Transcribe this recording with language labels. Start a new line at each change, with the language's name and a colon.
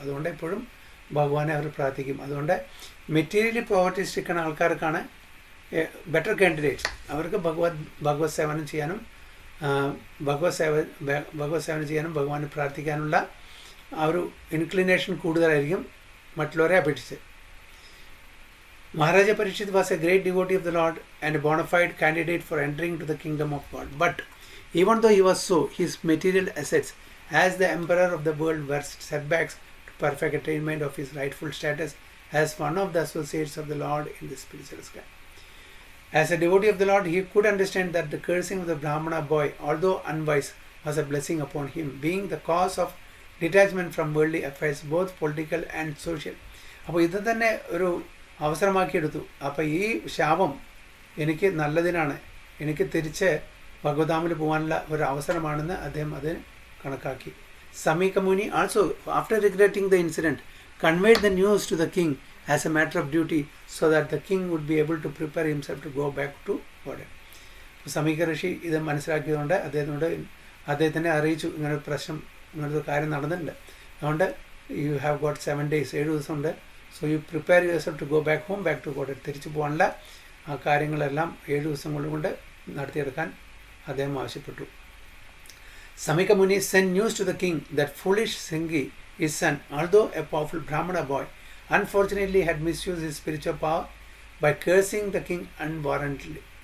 Malayalam: അതുകൊണ്ട് എപ്പോഴും ഭഗവാനെ അവർ പ്രാർത്ഥിക്കും. അതുകൊണ്ട് materially poverty stricken ആൾക്കാർക്കാണ് better candidates. അവർക്ക് ഭഗവത് സേവനം ചെയ്യാനും ഭഗവത് സേവനം ചെയ്യാനും ഭഗവാനെ പ്രാർത്ഥിക്കാനുള്ള ആ ഒരു ഇൻക്ലിനേഷൻ കൂടുതലായിരിക്കും മറ്റുള്ളവരെ അപേക്ഷിച്ച്.
English: Maharaja Parikshit was a great devotee of the Lord and a bona fide candidate for entering to the kingdom of God. But even though he was so, his material assets as the emperor of the world were setbacks to perfect attainment of his rightful status as one of the associates of the Lord in the spiritual sky. As a devotee of the Lord, he could understand that the cursing of the Brahmana boy, although unwise, was a blessing upon him, being the cause of detachment from worldly affairs, both political and social.
Malayalam: അപ്പോൾ ഇത് തന്നെ ഒരു അവസരമാക്കിയെടുത്തു. അപ്പോൾ ഈ ശാപം എനിക്ക് നല്ലതിനാണ്, എനിക്ക് തിരിച്ച് ഭഗവതാമിൽ പോകാനുള്ള ഒരു അവസരമാണെന്ന് അദ്ദേഹം അതിന് കണക്കാക്കി. സമീക മുനി
English: Also, after regretting the incident, conveyed the news to the king as a matter of duty so that the king would be able to prepare himself to go back to Godhead.
Malayalam: സമീക ഋഷി ഇത് മനസ്സിലാക്കിയതുകൊണ്ട് അദ്ദേഹത്തിനെ അറിയിച്ചു, ഇങ്ങനൊരു പ്രശ്നം, ഇങ്ങനൊരു കാര്യം നടന്നിട്ടുണ്ട്, അതുകൊണ്ട്
English: you have got 7 days,
Malayalam: 7 ദിവസമുണ്ട്,
English: So you prepare yourself to go back home, back to God.
Malayalam: തിരിച്ചു പോകാനുള്ള ആ കാര്യങ്ങളെല്ലാം 7 ദിവസം കൊണ്ട് നടത്തിയെടുക്കാൻ അദ്ദേഹം ആവശ്യപ്പെട്ടു.
English: Samika Muni sent news to the king that foolish Singhi, his son, although a powerful Brahmana boy, unfortunately had misused his spiritual power by cursing the king unwarrantedly.